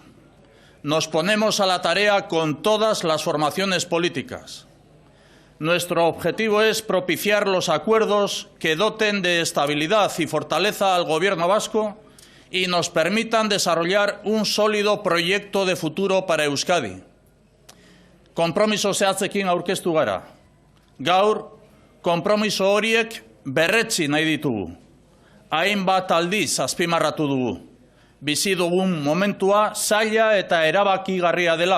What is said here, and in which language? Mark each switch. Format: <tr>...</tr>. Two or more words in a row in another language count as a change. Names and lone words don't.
<es>Nos ponemos a la tarea con todas las formaciones políticas. Nuestro objetivo es propiciar los acuerdos que doten de estabilidad y fortaleza al Gobierno vasco y nos permitan desarrollar un sólido proyecto de futuro para Euskadi.</es> <eu>Konpromiso zehatzekin aurkeztu gara. Gaur, konpromiso horiek berretsi nahi ditugu. Hainbat aldiz azpimarratu dugu. Bizi dugun momentua zaila eta erabakigarria dela.</eu>